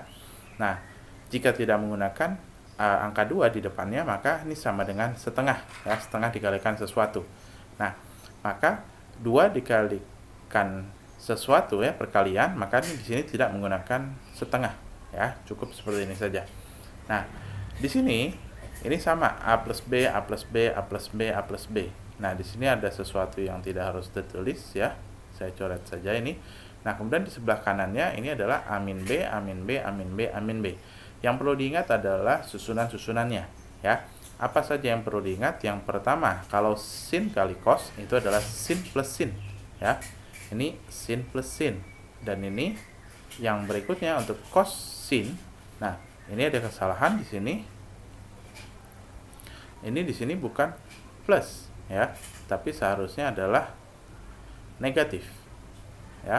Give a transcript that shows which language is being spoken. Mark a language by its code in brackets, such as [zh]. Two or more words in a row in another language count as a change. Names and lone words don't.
[id] Nah, jika tidak menggunakan angka 2 di depannya, maka ini sama dengan setengah ya, setengah dikalikan sesuatu. Nah, maka 2 dikalikan sesuatu ya, perkalian, maka ini di sini tidak menggunakan setengah ya, cukup seperti ini saja. Nah, di sini ini sama A plus B, A plus B, A plus B, A plus B. Nah, di sini ada sesuatu yang tidak harus ditulis ya. Saya coret saja ini. Nah, kemudian di sebelah kanannya ini adalah A min B, A min B, A min B, A min B. Yang perlu diingat adalah susunan-susunannya ya. Apa saja yang perlu diingat? Yang pertama, kalau sin kali cos itu adalah sin plus sin, ya. Ini sin plus sin. Dan ini yang berikutnya untuk cos sin. Nah, ini ada kesalahan di sini. Ini di sini bukan plus, ya, tapi seharusnya adalah negatif, ya.